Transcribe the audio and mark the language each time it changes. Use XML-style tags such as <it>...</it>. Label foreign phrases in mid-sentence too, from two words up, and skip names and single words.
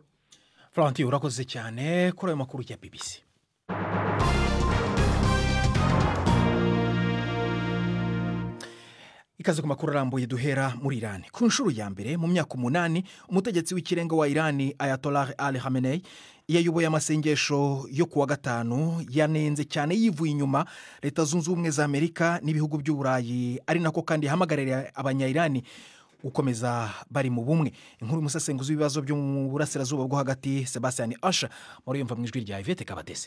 <rw>Franti, urakoze cyane kuri ayo makuru ya BBC. Ikaze ku makuru arambuye duhera muri Iran. Ku nshuro ya mbere mu myaka 8 umutegetsi w'ikirenga wa Iran Ayatollah Ali Khamenei yayoboye amasengesho yo kuwa gatanu yanenze cyane yivuye inyuma leta zunze ubumwe za Amerika n'ibihugu by'Uburayi, ari nako kandi hamagarira abanya-Iran gukomeza bari mu bumwe. Inkuru musasenguzi w'ibibazo byo mu burasirazuba bwo hagati Sebastian Asha muri yumva mu ijwi rya Ivete Kabadese.</rw>